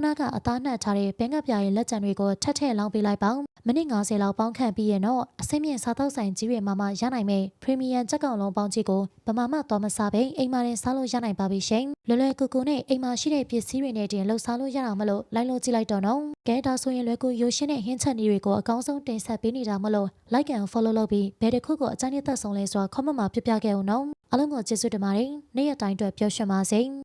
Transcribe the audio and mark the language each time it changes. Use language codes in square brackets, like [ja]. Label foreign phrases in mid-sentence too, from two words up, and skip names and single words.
[my] နကအသားနှက်ထားတဲ့ဘဲငှက်ပြားရဲ့လက်ကျန်တွေကိုထပ်ထည့်လောင်းပေးလိုက်ပါမိနစ်90လောက်ပေါင်းခန့်ပြီးရင်တော့အစိမ့်မြင့်စားသောက်ဆိုင်ကြီးတွေမှာရနိုင်မဲ့ပရီမီယံကြက်ကောင်လုံးပေါင်းကြီးကိုဗမာမှသွားမစားပဲအိမ်မှာတင်စားလို့ရနိုင်ပါပြီရှင်လွယ်လွယ်ကူကူနဲ့အိမ်မှာရှိတဲ့ပစ္စည်းတွေနဲ့တင်လှုပ်စားလို့ရတာမလို့လိုက်လို့ကြည့်လိုက်တော့နော်ကဲဒါဆိုရင်လွယ်ကူရိုးရှင်းတဲ့ဟင်းချက်နည်းတွေကိုအကောင်းဆုံးတင်ဆက်ပေးနေတာမလို့ [en] like and follow [my] လုပ်ပြီးဘယ်တစ်ခုကိုအကြိုက်နဲ့သက်ဆုံးလဲဆိုတာ comment မှာပြပြခဲ့အောင်နော်အားလုံးကိုကျေးဇူးတင်ပါတယ်နေ့ရက်တိုင်းအတွက်ပျော်ရွှင်ပါစေ